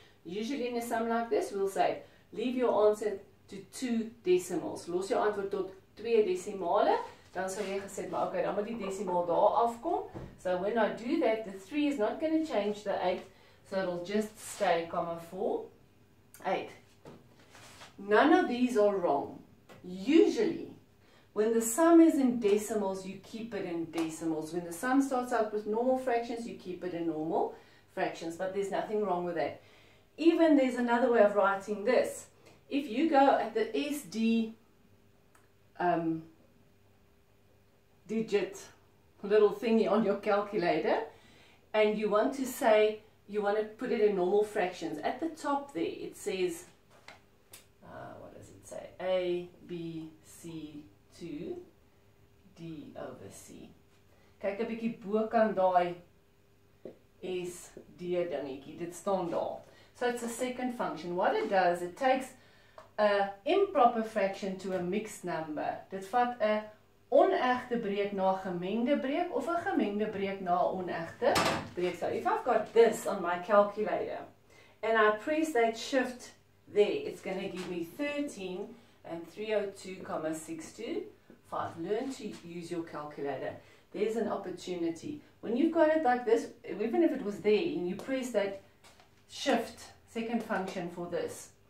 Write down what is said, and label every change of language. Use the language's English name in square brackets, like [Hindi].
[English] Usually in a sum like this, we'll say, leave your answer to 2 decimals. [Afrikaans] Los jou antwoord tot 2 desimale. Dan sou jy gesê, maar okay, dan moet die desimaal daar afkom. [English] So when I do that, the 3 is not going to change the 8, so it'll just stay, 8. None of these are wrong. Usually, when the sum is in decimals, you keep it in decimals. When the sum starts out with normal fractions, you keep it in normal fractions, but there's nothing wrong with that. Even there's another way of writing this. If you go at the SD digit little thingy on your calculator, and you want to say, you want to put it in normal fractions. At the top there, it says, what does it say? A, B, C, 2, D over C. [Afrikaans] Kyk 'n bietjie bokant daai S, D dingetjie, dit staan daar. [English] So it's a second function. What it does, it takes a improper fraction to a mixed number. [Afrikaans] Dit vat 'n onegte breek na 'n gemengde breek of 'n gemengde breek na 'n onegte breek. [English] So if I've got this on my calculator and I press that shift there, it's going to give me 13 and 302,625. Learn to use your calculator. There's an opportunity. When you've got it like this, even if it was there, and you press that shift, second function for this.